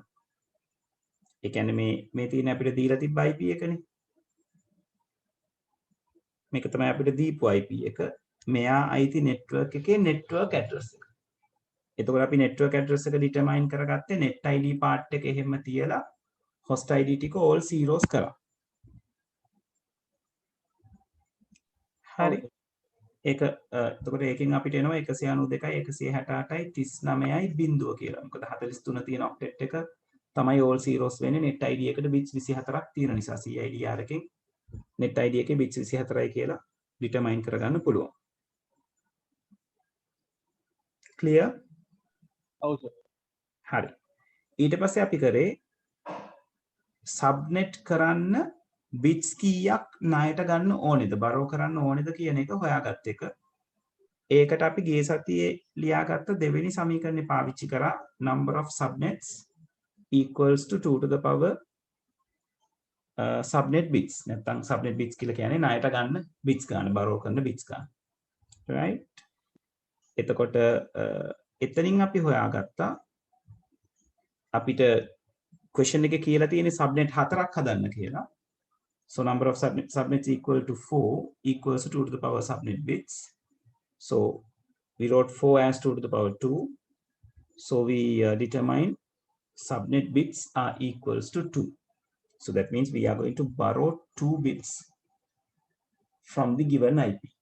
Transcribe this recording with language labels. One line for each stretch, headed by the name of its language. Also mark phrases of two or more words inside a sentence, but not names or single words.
Sinhala: ඒ කියන්නේ මේ තියෙන අපිට දීලා තිබ්බ IP එකනේ. මේක තමයි අපිට දීපු IP එක. මෙයා
English: IT network
Sinhala: එකේ
English: network address
Sinhala: එක. එතකොට අපි
English: network address
Sinhala: එක determine කරගත්තේ
English: net ID part
Sinhala: එක එහෙම තියලා
English: host ID
Sinhala: ටික
English: all zeros
Sinhala: කරා. හරි. ඒක එතකොට ඒකෙන් අපිට එනවා 192 168යි 39යි බිඳුව කියලා. මොකද 43 තියෙන octet එක තමයි
English: all zeros
Sinhala: වෙන්නේ
English: net ID
Sinhala: එකට bits 24ක් තියෙන නිසා CIDR එකෙන්
English: net ID
Sinhala: එකේ bits 24යි කියලා determine කරගන්න පුළුවන්. clear? ඔව් සර්. හරි. ඊට පස්සේ අපි කරේ subnet කරන්න bits කීයක් ණයට ගන්න ඕනේද borrow කරන්න ඕනේද කියන එක හොයාගත්ත එක. ඒකට අපි ගිය සතියේ ලියාගත්ත දෙවෙනි සමීකරණය පාවිච්චි කරා
English: number of subnets equals to 2 to the power subnet bits.
Sinhala: නැත්නම්
English: subnet bits
Sinhala: කියලා කියන්නේ ණයට ගන්න bits ගන්න borrow කරන bits ගන්න. right? එතකොට එතනින් අපි හොයාගත්තා අපිට question එකේ කියලා තියෙන subnet 4ක් හදන්න කියලා.
English: So number of subnets equal to 4 equals to 2 to the power subnet bits. So we wrote 4 as 2 to the power 2. So we determine subnet bits are equals to 2. So that means we are going to borrow 2 bits from the given IP.